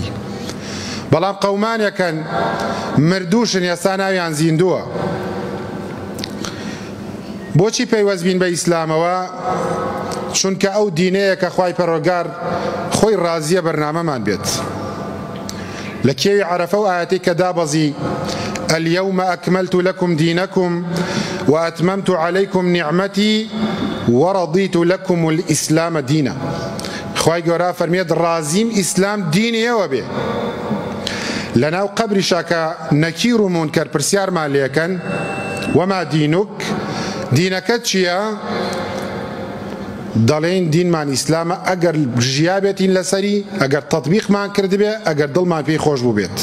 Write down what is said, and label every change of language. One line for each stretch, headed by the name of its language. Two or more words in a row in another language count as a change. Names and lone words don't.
Central Kurdish: بەڵام قەومانێکن مردووشن ئێستا ناویان زیندووە. بۆچی پەیوەست بین بە ئیسلامەوە؟ چونکە ئەو دینەیە کە خوای پەروەردگار خۆی ڕازیە بەرنامەمان بێت. لە کێوی عەرەفە و ئایەتەی کە دابەزی:
Arabic: اليوم أكملت لكم دينكم وأتممت عليكم نعمتي ورضيت لكم الإسلام دينا.
Central Kurdish: خوای گەورە فەرمێت ڕازیم ئیسلام دینیەوە بێ. لەناو قەبری شاکە نەکیر و مونکەر پرسیارمان لێکەن:
Arabic: وما دینک؟
Central Kurdish: دینەکەت چییە؟ دەڵێن دینمان ئیسلامە ئەگەر ژیا بێتین لەسەری، ئەگەر تەطبیقمان کردبێ، ئەگەر دڵمان پێی خۆش بوو بێت.